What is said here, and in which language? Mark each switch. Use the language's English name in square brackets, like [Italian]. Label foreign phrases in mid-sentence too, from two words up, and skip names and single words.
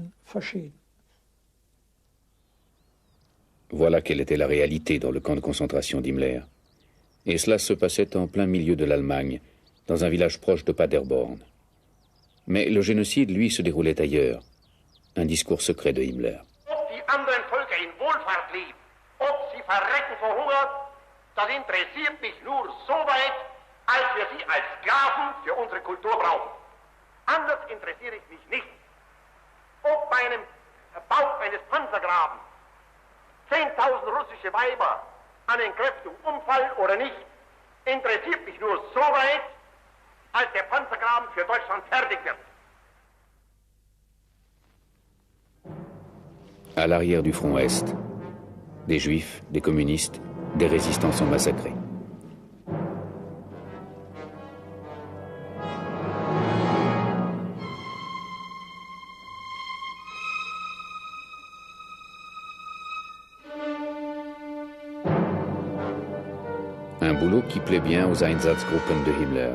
[French] Voilà quelle était la réalité dans le camp de concentration d'Himmler. Et cela se passait en plein milieu de l'Allemagne, dans un village proche de Paderborn. Mais le génocide, lui, se déroulait ailleurs. Un discours secret de Himmler. [German] Verrecken vor Hunger, das interessiert mich nur so weit, als wir sie als Sklaven für unsere Kultur brauchen. Anders interessiere ich mich nicht. Ob bei einem Bau eines Panzergrabens 10.000 russische Weiber an Entkräftung umfallen oder nicht, interessiert mich nur so weit, als der Panzergraben für Deutschland fertig wird. [French] À l'arrière du front Est, des juifs, des communistes, des résistants sont massacrés. Un boulot qui plaît bien aux Einsatzgruppen de Himmler.